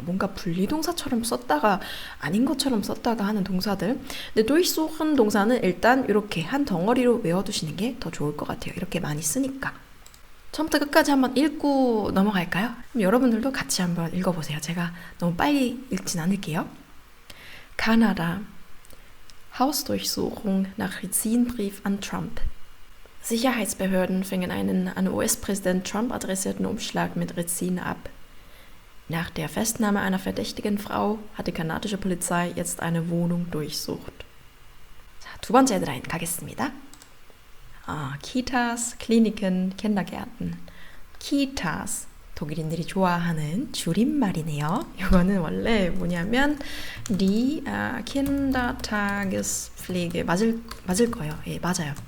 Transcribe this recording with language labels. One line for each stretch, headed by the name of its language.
Korean: 뭔가 분리동사처럼 썼다가 아닌 것처럼 썼다가 하는 동사들. 근데 durchsuchen 동사는 일단 이렇게 한 덩어리로 외워두시는 게 더 좋을 것 같아요. 이렇게 많이 쓰니까. 처음부터 끝까지 한번 읽고 넘어갈까요? 그럼 여러분들도 같이 한번 읽어보세요. 제가 너무 빨리 읽진 않을게요.
German: Kanada. Hausdurchsuchung nach Rizin-Brief an Trump. Sicherheitsbehörden fingen einen an US-Präsident Trump adressierten Umschlag mit Rizin ab. Nach der Festnahme einer verdächtigen Frau hat die kanadische Polizei jetzt eine Wohnung durchsucht.
Korean: 자, 두 번째 헤드라인 가겠습니다.
German: Kitas, Kliniken, Kindergärten. Kitas.
Korean: 독일인들이 좋아하는 줄임말이네요. 이거는 원래 뭐냐면
German: die Kindertagespflege
Korean: 맞을 거예요. 예, 맞아요.